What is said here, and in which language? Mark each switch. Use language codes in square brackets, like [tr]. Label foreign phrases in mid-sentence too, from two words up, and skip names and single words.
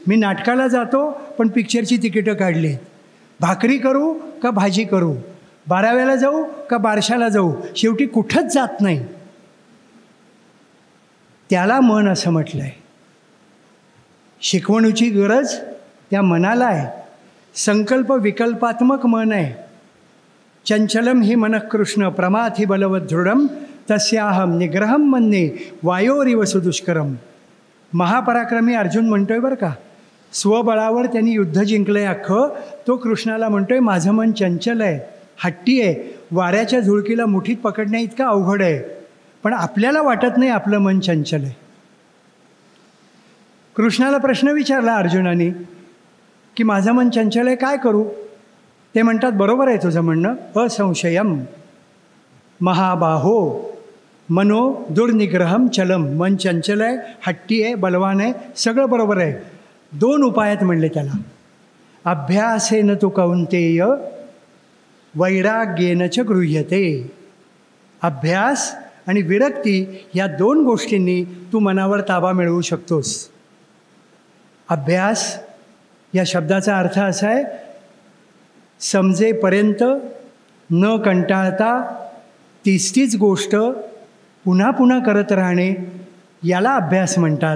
[mr] मी नाटकाला जातो पण पिक्चरची तिकीटं काढली आहेत. भाकरी करू का भाजी करू, 12व्याला जाऊ का बारशाला जाऊ, शेवटी कुठंच जात नाही. त्याला मन असं म्हटलं आहे. शिकवणूची गरज त्या मनाला आहे. संकल्प विकल्पात्मक मन आहे. [sa] चंचलम हि मनः कृष्ण प्रमाथि बलवत दृढम तस्याहम निग्रहम मन्ये वायोरिव सुदुष्करम. [mr] महापराक्रमी अर्जुन म्हणतोय बरं का, स्वबळावर त्यांनी युद्ध जिंकलंय अख्खं. तो कृष्णाला म्हणतोय माझं मन चंचल आहे, हट्टी आहे, वाऱ्याच्या झुळकीला मुठीत पकडण्या इतकं अवघड आहे. पण आपल्याला वाटत नाही आपलं मन चंचल आहे. कृष्णाला प्रश्न विचारला अर्जुनाने की माझं मन चंचल आहे, काय करू? ते म्हणतात बरोबर आहे तुझं म्हणणं, [sa] असंशयम महाबाहो मनो दुर्निग्रहम चलम. [mr] मन चंचल आहे, हट्टी आहे, बलवान आहे, सगळं बरोबर आहे. 2 उपायात म्हणले त्याला. [sa] अभ्यासेन तु कौंतेय वैराग्येन च गृह्यते. [mr] अभ्यास आणि विरक्ती या 2 गोष्टींनी तू मनावर ताबा मिळवू शकतोस. अभ्यास या शब्दाचा अर्थ असा आहे, समजेपर्यंत न कंटाळता तीच गोष्ट पुन्हा पुन्हा करत राहणे, याला अभ्यास म्हणतात.